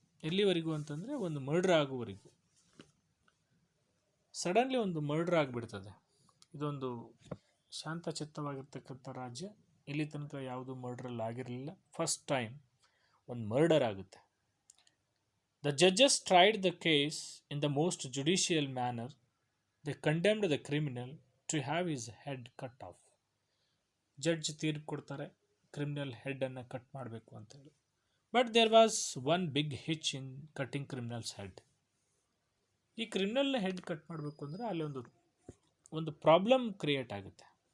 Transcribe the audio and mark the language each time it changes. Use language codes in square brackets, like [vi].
[kn] ಎಲ್ಲಿವರೆಗೂ ಅಂತಂದರೆ, ಒಂದು ಮರ್ಡರ್ ಆಗುವವರೆಗೂ. ಸಡನ್ಲಿ ಒಂದು ಮರ್ಡರ್ ಆಗಿಬಿಡ್ತದೆ. ಇದೊಂದು ಶಾಂತಚಿತ್ತವಾಗಿರ್ತಕ್ಕಂಥ ರಾಜ್ಯ. ಇಲ್ಲಿ ತನಕ ಯಾವುದು ಮರ್ಡ್ರಲ್ಲಿ ಆಗಿರಲಿಲ್ಲ. ಫಸ್ಟ್ ಟೈಮ್ ಒಂದು ಮರ್ಡರ್ ಆಗುತ್ತೆ. [en] The judges tried the case in the most judicial manner. They condemned the criminal to have his head cut off. [kn] Judge ತೀರ್ಪು ಕೊಡ್ತಾರೆ, ಕ್ರಿಮಿನಲ್ ಹೆಡ್ಡನ್ನು ಕಟ್ ಮಾಡಬೇಕು ಅಂತೇಳಿ. [en] But there was one big hitch in cutting criminal's head. [kn] ಈ criminal head cut ಮಾಡಬೇಕು ಅಂದರೆ ಅಲ್ಲಿ ಒಂದು problem create ಆಗುತ್ತೆ.